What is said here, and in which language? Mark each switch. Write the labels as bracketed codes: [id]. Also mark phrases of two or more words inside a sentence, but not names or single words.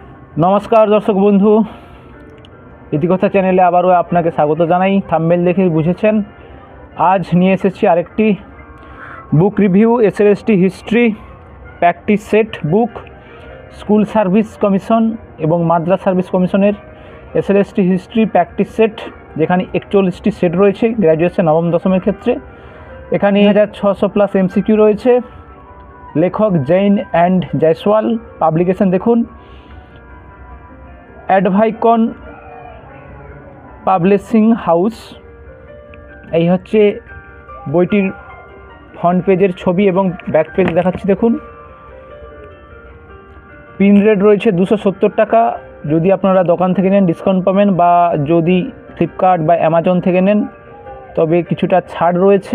[bn] নমস্কার দর্শক বন্ধু ইতিকথা চ্যানেলে আবারও আপনাকে স্বাগত জানাই। থাম্বনেল দেখে বুঝেছেন আজ নিয়ে এসেছি আরেকটি [en] book review SLST history practice set book [bn] স্কুল সার্ভিস কমিশন এবং মাদ্রাসা সার্ভিস কমিশনের [en] SLST history practice set [bn] যেখানে 41টি সেট রয়েছে গ্র্যাজুয়েশন নবম দশমের ক্ষেত্রে। এখানে 1600 [en] plus MCQ [bn] রয়েছে। লেখক জৈন অ্যান্ড জয়সওয়াল। পাবলিকেশন দেখুন অ্যাডভাইকন পাবলিশিং হাউস। এই হচ্ছে বইটির [en] front pager [bn] ছবি এবং [en] back page [bn] দেখাচ্ছি দেখুন। পিন রেট রয়েছে 270 টাকা। যদি আপনারা দোকান থেকে নেন ডিসকাউন্ট পাবেন, বা যদি ফ্লিপকার্ট বা অ্যামাজন থেকে নেন তবে কিছুটা ছাড় রয়েছে।